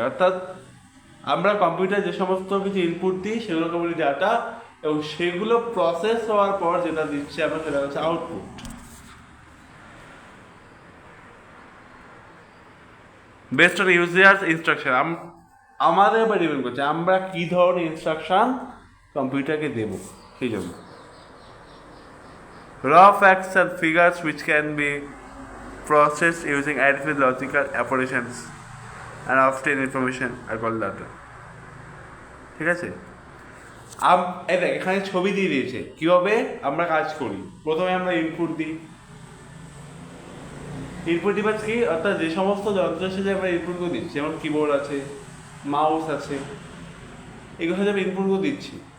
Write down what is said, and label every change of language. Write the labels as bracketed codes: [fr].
[bn] অর্থাৎ আমরা কম্পিউটার যে সমস্ত কিছু ইনপুট দিই সেগুলোকে বলি ডাটা, এবং সেগুলো প্রসেস হওয়ার পর যেটা দিচ্ছে আমরা সেটা হচ্ছে output. [en] based on users instruction, [bn] আমাদের উপর ডিপেন্ড করছে আমরা কী ধরনের ইনস্ট্রাকশন কম্পিউটারকে দেব। সেই জন্য [en] raw facts and figures which can be processed using arithmetic logical operations and obtain information are called data. [bn] ঠিক আছে, এখানে ছবি দিয়ে দিয়েছে কীভাবে আমরা কাজ করি। প্রথমে আমরা ইনপুট দিই। ইনপুট ডিভাইস কি? অর্থাৎ যে সমস্ত যন্ত্রের সাথে আমরা ইনপুটগুলো দিচ্ছি, যেমন কিবোর্ড আছে, মাউস আছে, এগুলো সাথে আমরা ইনপুটগুলো দিচ্ছি।